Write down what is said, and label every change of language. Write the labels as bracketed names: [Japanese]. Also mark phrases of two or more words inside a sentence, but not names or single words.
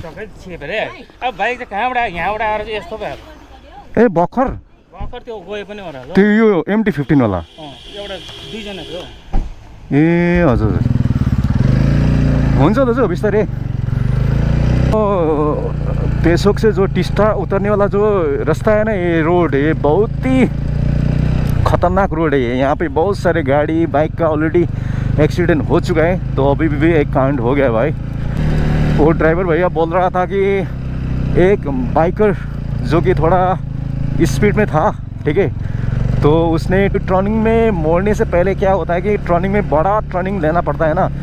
[Nepali] सबै छेपेर अब बाइक चाहिँ कहाँबाट आयो यहाँबाट आएर चाहिँ यस्तो भयो ए भर्खर भर्खर त्यो गए पनि होला ल त्यो यो MT-15 होला एउटा दुईजना थियो ए हजुर हजुर हुन्छ दाजु बिस्तारै [Hindi] पेसोक से जो टिस्टा उतरने वाला जो रास्ता है ना ये रोड ये बहुत ही खतरनाक रोड है यहाँ पे बहुत सारे गाड़ी बाइक का ऑलरेडी एक्सीडेंट हो चुका है तो अभी भी एक कांड हो गया भाई वो ड्राइवर भैया बोल रहा था कि एक बाइकर जो कि थोड़ा स्पीड में था ठीक है तो उसने टर्निंग में मोड़ने से पहले क्या होता है कि टर्निंग में बड़ा टर्निंग लेना पड़ता है ना